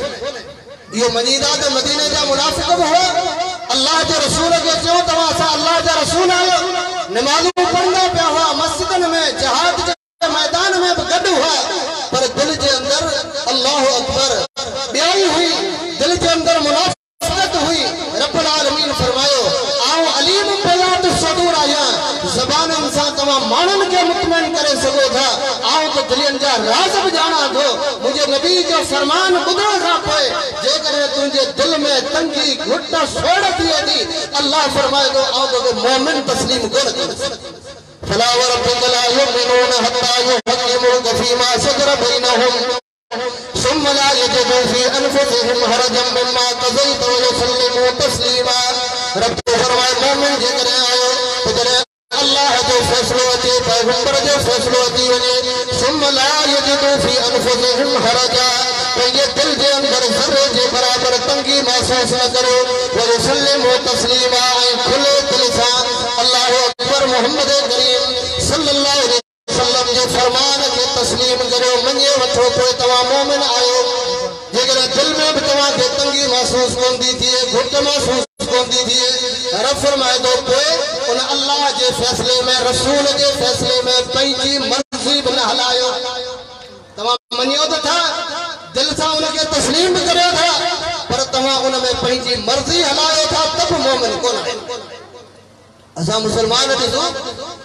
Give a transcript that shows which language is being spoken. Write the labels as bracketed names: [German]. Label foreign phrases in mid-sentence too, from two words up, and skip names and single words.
[Sindhi] इहो मञीदा त मदीने जा मुनाफ़िक़ बि हुआ अल्लाह जे रसूल खे चयो तव्हां असां अल्लाह जा रसूल आहियो नमाज़ूं पढ़ंदा पिया हुआ मस्जिदनि में जहाद जे मैदान में बि गॾु हुआ पर दिल जे अंदर [Arabic] الله أكبر [Sindhi] ॿियाई हुई दिल जे अंदर मुनाफ़िक़त हुई रब्बुल आलमीन फरमायो आओ [Arabic] عليم بذات الصدور [Sindhi] आया ज़बाननि सां तव्हां माण्हुनि खे मुतमइन करे सघो था आओ त दिलनि जा राज़ बि ॼाणा थो मुंहिंजे नबी जो फरमान ॿुधण खां पोइ जेकॾहिं तुंहिंजे दिल में तंगी घुट सोड़ थिए थी अल्लाह फरमाए थो आओ तोखे मोमिन तस्लीम कोन कंदुसि [Arabic] فلا وربك لا يؤمنون حتى يحكموك فيما شجر بينهم ثم لا يجدوا في انفسهم حرجا مما قضيت ويسلموا تسليما [Urdu] رب فرمائے [Sindhi] مومن जेकर आयो तो जॾहिं अल्लाह जो फ़ैसिलो अचे पैगंबर जो फ़ैसिलो अची वञे [Arabic] ثم لا يجدوا في انفسهم حرجا [Sindhi] पंहिंजे दिल जे अंदर ज़रे जे बराबर तंगी महसूस न करो [Arabic] ويسلموا تسليما [Sindhi] ऐं खुले दिल सां [Arabic] الله أكبر [Sindhi] मोहम्मद करीम [Arabic] صلى الله عليه وسلم [Sindhi] जे फरमान के तस्लीम करो मञे वठो पोइ तव्हां मोमिन आयो जेकॾहिं दिल में बि तव्हांखे तंगी महसूस कोन थी थिए घुट महसूस कोन थी थिए रब फरमाए थो पोइ उन अल्लाह जे फ़ैसिले में रसूल जे फ़ैसिले में पंहिंजी मर्ज़ी बि न हलायो तव्हां मञियो त था दिल सां उनखे तस्लीम बि करियो था पर तव्हां उन में पंहिंजी मर्ज़ी हलायो था त बि मोमिन कोन आहियो असां मुसलमान ॾिसो